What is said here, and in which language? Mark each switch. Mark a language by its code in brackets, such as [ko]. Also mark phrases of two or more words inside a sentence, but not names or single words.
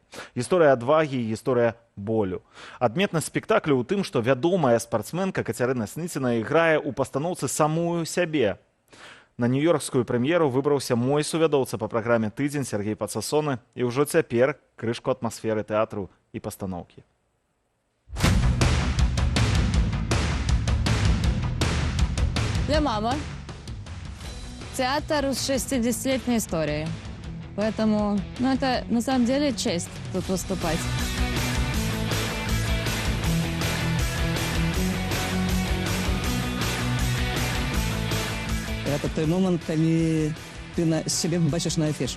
[be] Гісторыя адвагі і гісторыя болю. Адметнасць спектаклю ў тым, што вядомая спартсменка Кацярына Сныціна іграе ў пастаноўцы самую сябе. На нью-йоркскую прэм'еру выбраўся мой сувядоўца па праграме «Тыдзень» Сергей Пацасоны, і ўжо цяпер крышку атмасферы тэатру і пастаноўкі. [ru] Для мамы. Театр с 60-летней историей. Поэтому, это на самом деле честь тут выступать. Это той момент, когда ты себя бачишь на афише.